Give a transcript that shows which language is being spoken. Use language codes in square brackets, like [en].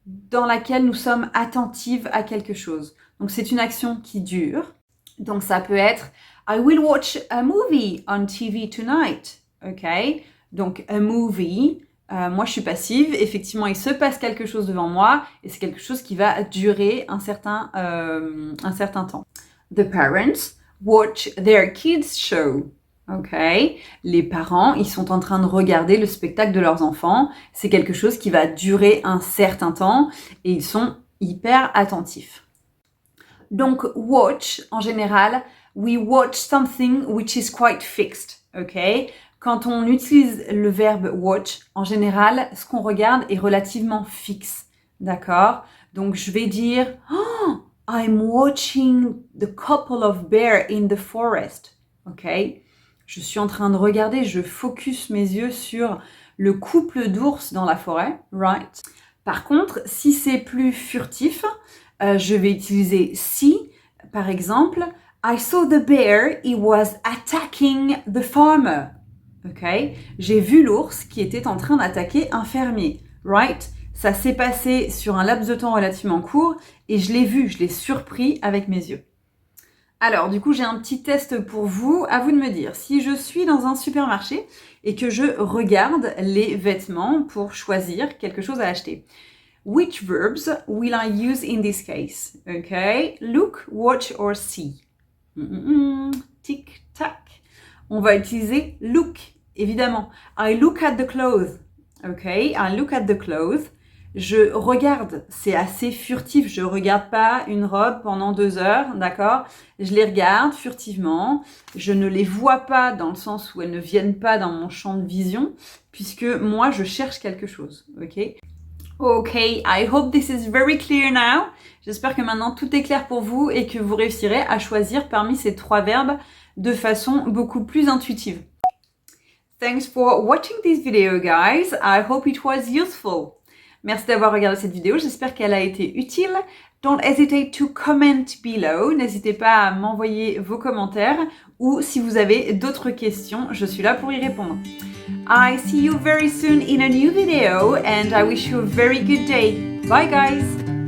[fr] dans laquelle nous sommes attentives à quelque chose. Donc c'est une action qui dure. Donc ça peut être [en] I will watch a movie on TV tonight. Ok? [fr] Donc a movie, moi je suis passive. Effectivement, il se passe quelque chose devant moi et c'est quelque chose qui va durer un certain temps. [en] The parents watch their kids show. [fr] Ok, les parents, ils sont en train de regarder le spectacle de leurs enfants. C'est quelque chose qui va durer un certain temps et ils sont hyper attentifs. [en] Donc, watch, [fr] en général, [en] we watch something which is quite fixed. [fr] Ok, quand on utilise le verbe watch, en général, ce qu'on regarde est relativement fixe. D'accord? Donc, je vais dire [en] oh, I'm watching the couple of bears in the forest. Ok? [fr] Je suis en train de regarder, je focus mes yeux sur le couple d'ours dans la forêt, right? Par contre, si c'est plus furtif, je vais utiliser see. Par exemple, [en] I saw the bear, he was attacking the farmer. Ok? [fr] J'ai vu l'ours qui était en train d'attaquer un fermier, right? Ça s'est passé sur un laps de temps relativement court et je l'ai vu, je l'ai surpris avec mes yeux. Alors, du coup, j'ai un petit test pour vous. À vous de me dire, si je suis dans un supermarché et que je regarde les vêtements pour choisir quelque chose à acheter. [en] Which verbs will I use in this case? Okay, look, watch or see. Tic tac. [fr] On va utiliser look, évidemment. [en] I look at the clothes. Okay, I look at the clothes. [fr] Je regarde, c'est assez furtif, je regarde pas une robe pendant 2 heures, d'accord? Je les regarde furtivement, je ne les vois pas dans le sens où elles ne viennent pas dans mon champ de vision, puisque moi je cherche quelque chose, ok? [en] Ok, I hope this is very clear now. [fr] J'espère que maintenant tout est clair pour vous et que vous réussirez à choisir parmi ces 3 verbes de façon beaucoup plus intuitive. [en] Thanks for watching this video, guys. I hope it was useful. [fr] Merci d'avoir regardé cette vidéo, j'espère qu'elle a été utile. [en] Don't hesitate to comment below. [fr] N'hésitez pas à m'envoyer vos commentaires ou si vous avez d'autres questions, je suis là pour y répondre. [en] I see you very soon in a new video and I wish you a very good day. Bye guys!